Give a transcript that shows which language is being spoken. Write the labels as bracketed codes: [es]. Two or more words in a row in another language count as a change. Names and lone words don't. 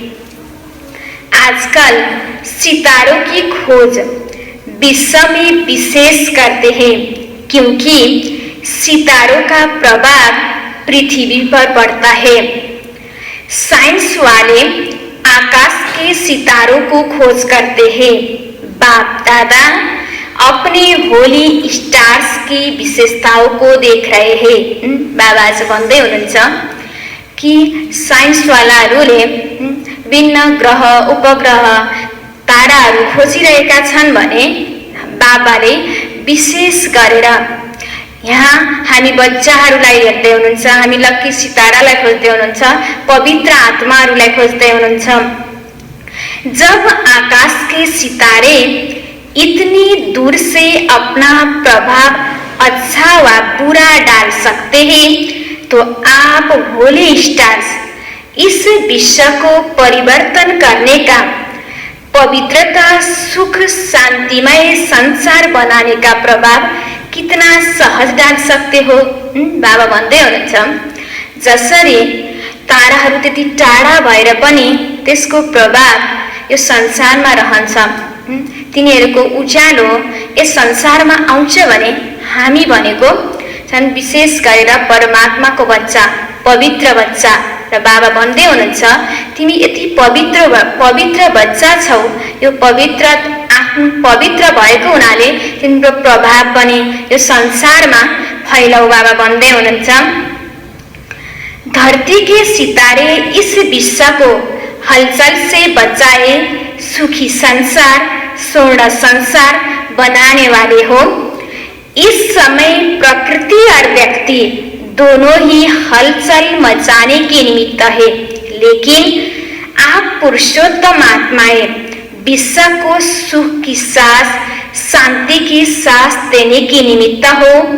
[hi] आजकल सितारों की खोज विश्व में विशेष करते हैं, क्योंकि सितारों का प्रभाव पृथ्वी पर पड़ता है। साइंस वाले आकाश के सितारों को खोज करते हैं। बाप दादा अपने [en] holy stars [hi] की विशेषताओं को देख रहे हैं। [ne] बाबा आज भन्दै हुनुहुन्छ कि साइंस वालाहरूले भिन्न ग्रह उपग्रह ताराहरू खोजिरहेका छन् भने बाबाले विशेष गरेर यहाँ हामी बच्चाहरूलाई हेर्दै हुनुहुन्छ, हामी लक्की सितारालाई खोज्दै हुनुहुन्छ, पवित्र आत्माहरूलाई खोज्दै हुनुहुन्छ। [hi] जब आकाश के सितारे इतनी दूर से अपना प्रभाव अच्छा व बुरा डाल सकते हैं, तो आप [en] holy stars [hi] इस विश्व को परिवर्तन करने का, पवित्रता सुख शांतिमय संसार बनाने का प्रभाव कितना सहज डाल सकते हो। [ne] बाबा भन्दै हुनुहुन्छ, जसरी ताराहरू त्यति टाढा भएर पनि त्यसको प्रभाव यो संसारमा रहन्छ, तिनीहरूको उज्यालो यस संसारमा आउँछ भने हामी भनेको छन् विशेष गरेर परमात्माको बच्चा, पवित्र बच्चा। र बाबा भन्दै हुनुहुन्छ, तिमी यति पवित्र बच्चा छौ, यो पवित्र भएको हुनाले तिम्रो प्रभाव पनि यो संसारमा फैलाऊ। बाबा भन्दै हुनुहुन्छ, [hi] धरती के सितारे इस विश्व को हलचल से बचाए सुखी संसार, स्वर्ण संसार बनाने वाले हो। इस समय प्रकृति और व्यक्ति दोनों ही हलचल मचाने के निमित्त है, लेकिन आप पुरुषोत्तम आत्माएं विश्व को सुख की सांस, शांति की सांस देने के निमित्त हो।